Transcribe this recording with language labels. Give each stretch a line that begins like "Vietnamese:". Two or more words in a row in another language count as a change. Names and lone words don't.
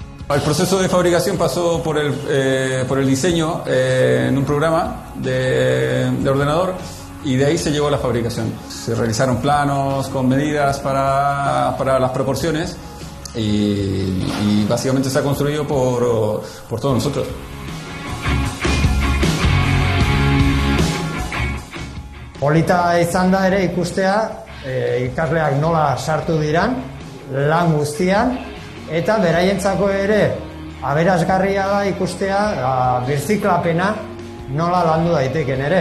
Spanish: El proceso de fabricación pasó por el diseño en un programa de ordenador y de ahí se llegó a la fabricación. Se realizaron planos con medidas para las proporciones y básicamente se ha construido por todos nosotros.
Basque: Polita izan da ere ikustea ikasleak nola sartu diran, lan guztian, eta beraientzako ere aberasgarria da ikustea birziklapena nola landu daiteken ere.